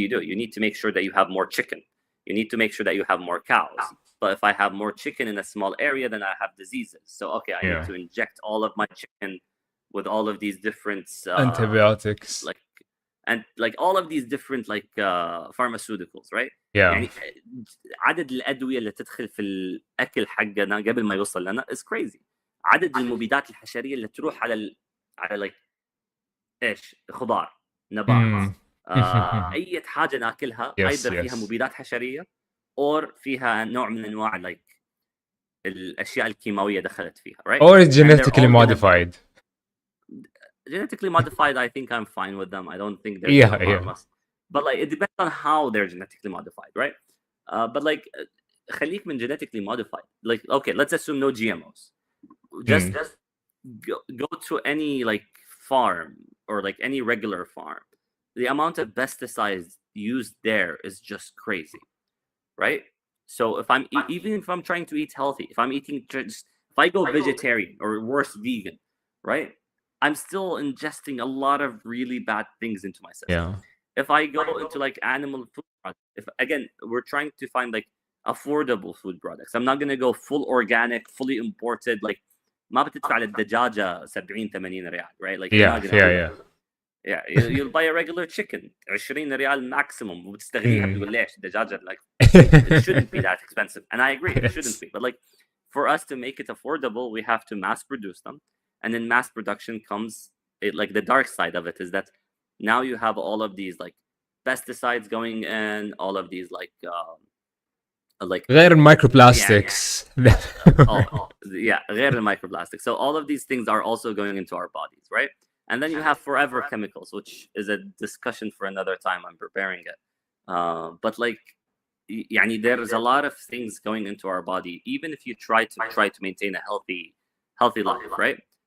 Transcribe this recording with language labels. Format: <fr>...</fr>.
<en>You need to make sure that you have more chicken. You need to make sure that you have more cows. But if I have more chicken in a small area, then I have diseases. So okay, I need to inject all of my chicken with all of these different antibiotics, like all of these different like pharmaceuticals, right? Yeah.</en> <ar>يعني عدد الأدوية اللي تدخل في الأكل حقنا قبل ما يوصل لنا</ar> <en>is crazy.</en> <ar>عدد المبيدات الحشرية اللي تروح على like إيش خضار نبات أي حاجة ناكلها either فيها مبيدات حشرية or فيها نوع من أنواع like الأشياء الكيماوية دخلت فيها, right?</ar> <en>Or genetically modified. Genetically modified, I think I'm fine with them. I don't think they're gonna harm us. But like it depends on how they're genetically modified, right? But like</en> <ar>خليك من</ar> <en>genetically modified. Like okay, let's assume no GMOs. Just go to any like farm or like any regular farm. The amount of pesticides used there is just crazy, right? So if I'm even if I'm trying to eat healthy, if I'm eating if I go vegetarian or worse vegan, right? I'm still ingesting a lot of really bad things into my system. Yeah. If I go into like animal food, if again we're trying to find like affordable food products. I'm not gonna go full organic, fully imported.</en> <ar>Like ما بتدفع للدجاجة 70 80 ريال, right?</ar> <en>Like you're not gonna do that. Yeah, you'll buy a regular chicken 20 ريال maximum</en> <ar>وبتستغليها بتقول ليش الدجاجة</ar> <en>like it shouldn't be that expensive. And I agree, it shouldn't be. But like for us to make it affordable, we have to mass produce them. And in mass production comes like the dark side of it is that now you have all of these like pesticides going in, all of these like</en> <ar>غير المايكروبلاستكس. غير المicroplastics.</ar> <en>So all of these things are also going into our bodies, right? And then you have forever chemicals, which is a discussion for another time. I'm preparing it. But like, يعني there's a lot of things going into our body. Even if you try to maintain a healthy life, right?</en>